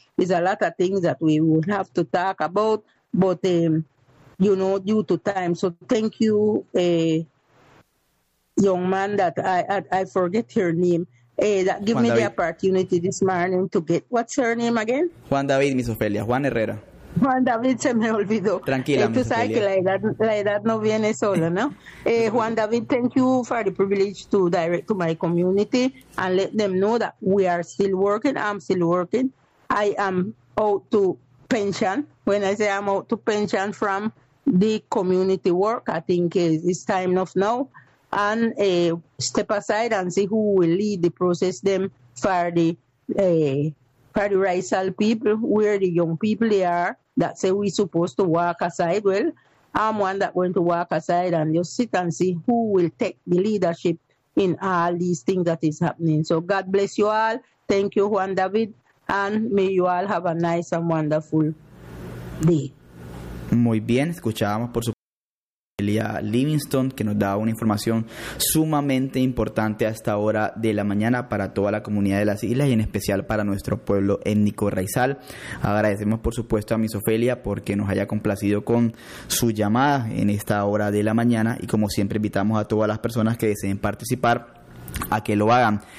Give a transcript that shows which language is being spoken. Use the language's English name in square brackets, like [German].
[English] There's a lot of things that we would have to talk about, but, you know, due to time. So thank you, young man that I forget her name. That give Juan me David. The opportunity this morning to get, what's her name again? [Spanish] Juan David, Miss Ofelia, Juan Herrera. Juan David se me olvidó. Tranquila, tú sabes que la edad no viene sola, ¿no? [English] Juan David, thank you for the privilege to direct to my community and let them know that we are still working. I'm still working. I am out to pension. When I say I'm out to pension from the community work, I think it's time enough now. And step aside and see who will lead the process them for the Party Raisal people, where the young people they are, that say we supposed to walk aside. Well, I'm one that going to walk aside and just sit and see who will take the leadership in all these things that is happening. So God bless you all. Thank you, Juan David. And may you all have a nice and wonderful day. [Spanish] Muy bien, escuchábamos por supuesto. Elia Livingston, que nos da una información sumamente importante a esta hora de la mañana para toda la comunidad de las islas y en especial para nuestro pueblo étnico raizal. Agradecemos por supuesto a Miss Ofelia porque nos haya complacido con su llamada en esta hora de la mañana, y como siempre invitamos a todas las personas que deseen participar a que lo hagan.